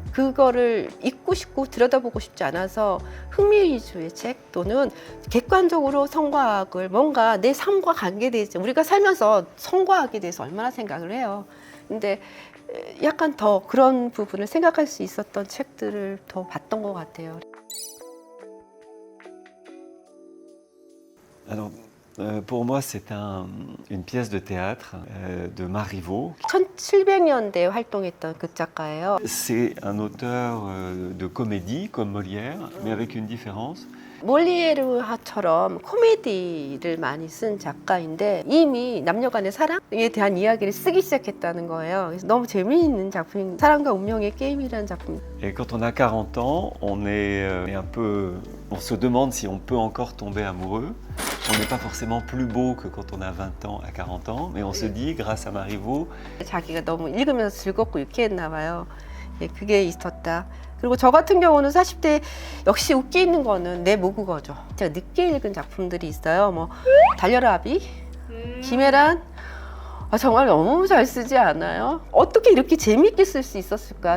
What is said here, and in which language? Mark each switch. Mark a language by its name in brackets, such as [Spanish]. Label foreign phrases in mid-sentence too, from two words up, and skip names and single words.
[Korean] 그거를 잊고 싶고 들여다보고 싶지 않아서 흥미 위주의 책 또는 객관적으로 성과학을 뭔가 내 삶과 관계되지 우리가 살면서 성과학에 대해서 얼마나 생각을 해요. 근데 약간 더 그런 부분을 생각할 수 있었던 책들을 더 봤던 것 같아요. [French] Alors, pour moi, c'est une pièce de théâtre de Marivaux. [Korean] 1700년대에 활동했던 그 작가예요. [French] C'est un auteur de comédie comme Molière, mais avec une différence. [Korean] 몰리에르처럼 코미디를 많이 쓴 작가인데 이미 남녀간의 사랑에 대한 이야기를 쓰기 시작했다는 거예요. 그래서 너무 재미있는 작품, 사랑과 운명의 게임이라는 작품. [French] Et quand on a 40 ans, on est un peu, on se demande si on peut encore tomber amoureux. On n'est pas forcément plus beau que quand on a 20 ans à 40 ans, mais on se dit, grâce à Marivaux, [Korean] 자기가 너무 읽으면서 즐겁고 유쾌했나 봐요. 예, 그게 있었다. 그리고 저 같은 경우는 40대 역시 웃기는 거는 내 모국어죠. 제가 늦게 읽은 작품들이 있어요. 뭐 달려라 아비, 김혜란. 정말 너무 잘 쓰지 않아요? 어떻게 이렇게 재밌게 쓸 수 있었을까?